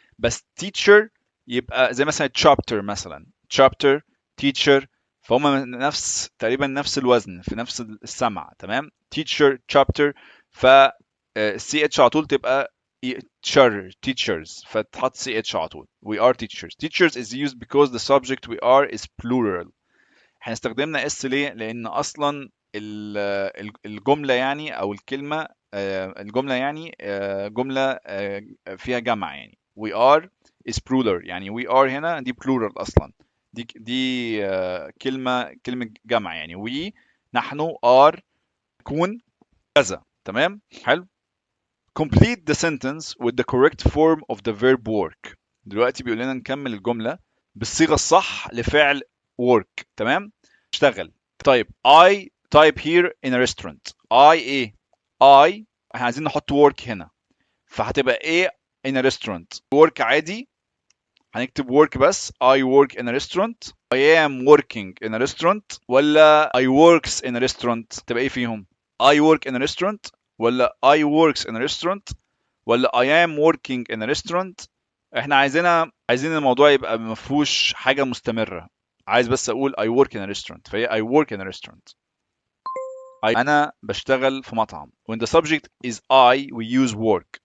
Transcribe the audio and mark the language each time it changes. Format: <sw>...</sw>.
<ar>بس teacher يبقى زي مثلا chapter teacher فهم نفس تقريبا نفس الوزن في نفس السمع تمام. teacher chapter ف CH على طول تبقى teachers فتحط CH على طول.</ar> <en>we are teachers is used because the subject we are is plural.</en> <ar>احنا استخدمنا S ليه؟ لأن أصلا الجملة يعني أو الكلمة الجملة يعني جملة فيها جمع يعني</ar> <en>we are is plural</en> <ar>يعني we are هنا دي plural أصلا دي كلمة جمع يعني we نحن are يكون كذا تمام حلو.</ar> <en>complete the sentence with the correct form of the verb work.</en> <ar>دلوقتي بيقول لنا نكمل الجملة بالصيغة الصح لفعل work تمام اشتغل.</ar> <en>طيب I type here in a restaurant I احنا عايزين نحط work هنا فهتبقى ايه in a restaurant work عادي هنكتب work بس I work in a restaurant I am working in a restaurant ولا I works in a restaurant تبقى ايه فيهم I work in a restaurant ولا I works in a restaurant ولا I am working in a restaurant.</en> <ar>احنا عايزين الموضوع يبقى مفهوش حاجة مستمرة عايز بس اقول</ar> <en>I work in a restaurant</en> <ar>فهي I work in a restaurant. أنا بشتغل في مطعم.</ar> <en>when the subject is I we use work.</en>